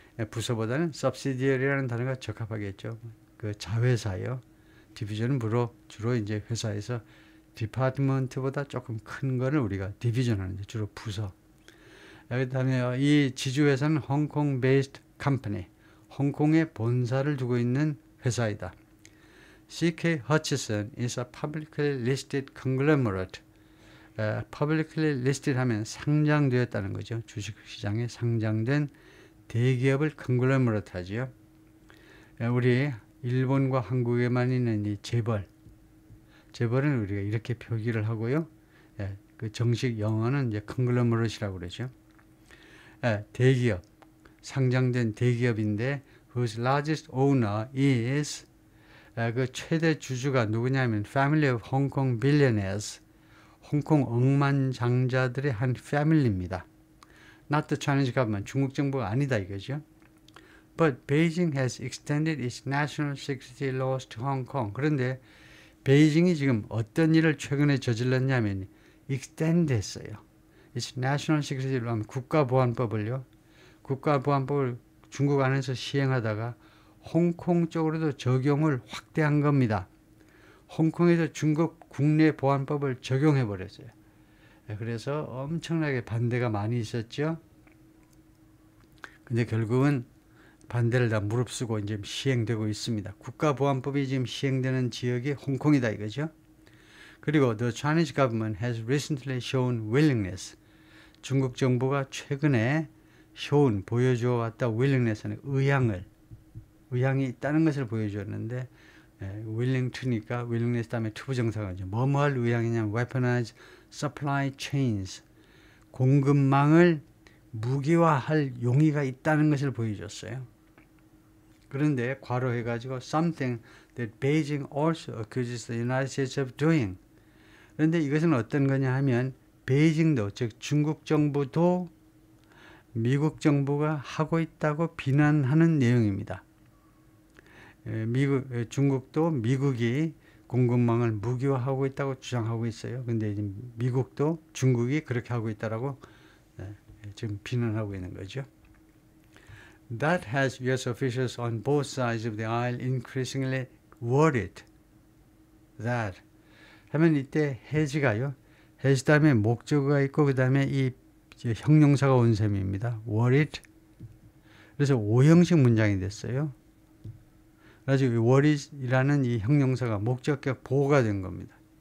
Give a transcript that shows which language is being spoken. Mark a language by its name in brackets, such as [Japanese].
[Korean] 부서보다는 subsidiary라는 단어가 적합하겠죠. 그 자회사요. 디비전은 주로 이제 회사에서 디파트먼트보다 조금 큰 거를 우리가 디비전 하는데 주로 부서. 그 다음에 이 지주회사는 홍콩 베이스드 컴퍼니, 홍콩에 본사를 두고 있는 회사이다. [English] CK Hutchison is a publicly listed conglomerate. publicly listed [Korean] 하면 상장되었다는 거죠. 주식시장에 상장된 대기업을 conglomerate 하죠. 우리 일본과 한국에만 있는 이 재벌은 우리가 이렇게 표기를 하고요. 그 정식 영어는 이제 conglomerate이라고 그러죠. 대기업, 상장된 대기업인데 [English] whose largest owner is, [Korean] 그 최대 주주가 누구냐면 [English] Family of Hong Kong Billionaires, [Korean] 홍콩 억만장자들의 한 패밀리입니다. [English] Not the Chinese government, [Korean] 중국 정부가 아니다 이거죠. [English] But Beijing has extended its national security laws to Hong Kong. [Korean] 그런데 베이징이 지금 어떤 일을 최근에 저질렀냐면 extend 했어요. [English] It's national security [Korean] 로 하면 국가보안법을요. 국가보안법을 중국 안에서 시행하다가 홍콩 쪽으로도 적용을 확대한 겁니다. 홍콩에서 중국 국내 보안법을 적용해 버렸어요. 그래서 엄청나게 반대가 많이 있었죠. 근데 결국은 반대를 다 무릅쓰고 이제 시행되고 있습니다. 국가보안법이 지금 시행되는 지역이 홍콩이다 이거죠. [English] 그리고 the Chinese government has recently shown willingness. [Korean] 중국 정부가 최근에 [English] shown [Korean] 보여줘 왔다 willingness는 의향이 있다는 것을 보여주었는데 willing to니까 willingness 다음에 to 부정사가죠. 뭐뭐 할 의향이냐면 [English] weaponize supply chains. [Korean] 공급망을 무기화할 용의가 있다는 것을 보여줬어요. 그런데 괄호해가지고 [English] something that Beijing also accuses the United States of doing. [Korean] 그런데 이것은 어떤 거냐 하면 베이징도 즉 중국 정부도 미국 정부가 하고 있다고 비난하는 내용입니다. 중국도 미국이 공급망을 무기화하고 있다고 주장하고 있어요. 근데 미국도 중국이 그렇게 하고 있다라고 지금 비난하고 있는 거죠. [English] That has U.S. officials on both sides of the aisle increasingly worried that [Korean] 하면 이때 [English] has가요. [Korean] has 다음에 목적어가 있고 그 다음에 이 형용사가 온 셈입니다. [English] worried. [Korean] 그래서 오형식 문장이 됐어요. 그래서 worried이라는 이 형용사가 목적격 보호가 된 겁니다.